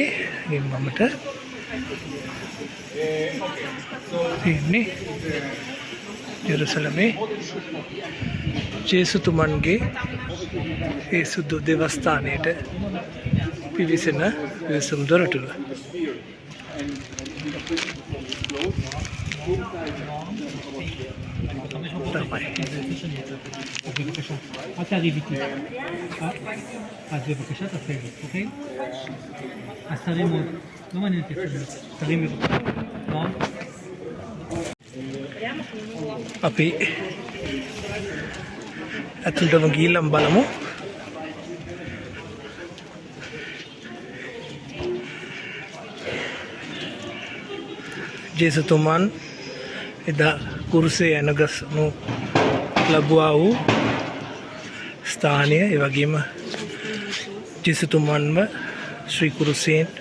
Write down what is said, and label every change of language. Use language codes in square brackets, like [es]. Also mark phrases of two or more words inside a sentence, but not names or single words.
[si] මමට තියෙන්නේ ජෙරුසලමේ ජේසුතුමන්ගේ ඒ සුදු දේවස්ථානයට පිවිසෙන පිවිසුම් දොරටුව. [he] את תריב איתי. אז בבקשה תעשה את זה, אוקיי? אז תרים עוד. לא מעניין אותי עכשיו. תרים בבקשה. נכון? [si] අපි ඇතුළටම ගිහිල්ලාම බලමු. ජේසුතුමන් එදා කුරුසේ යනගසනු ලැබුවා වූ ස්ථානය, ඒ වගේම ජේසුතුමන්ව ශ්‍රී කුරුසයෙන්